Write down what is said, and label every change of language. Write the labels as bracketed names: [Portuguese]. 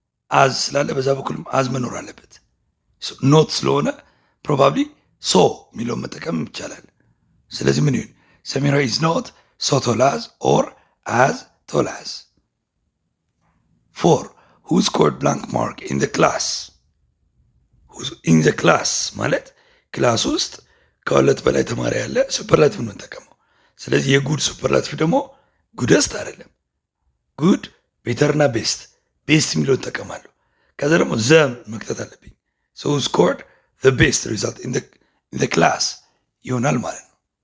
[Amharic] አዝ ስላለ በዛ በኩልም አዝ መኖር አለበት። ኖት ስለሆነ ፕሮባብሊ ሶ የሚለውን መጠቀም ይቻላል። ስለዚህ ምን ይሁን? [English] ሰሚራ is not so tall as or as tall as። 4 who scored blank mark in the class. [Amharic] ኢን ዘ ክላስ ማለት ክላስ ውስጥ ከሁለት በላይ ተማሪ ያለ ሱፐርላቲቭ ነው እንጠቀመው። ስለዚህ የጉድ ሱፐርላቲቭ ደግሞ ጉደስት አይደለም። ጉድ ቤተርና ቤስት የሚለው እንጠቀማለሁ። ከዛ ደግሞ ዘ መክተት አለብኝ። [English] ስኮርድ ዘ ቤስት ሪዛልት ኢን ዘ ክላስ [Amharic] ይሆናል ማለት ነው።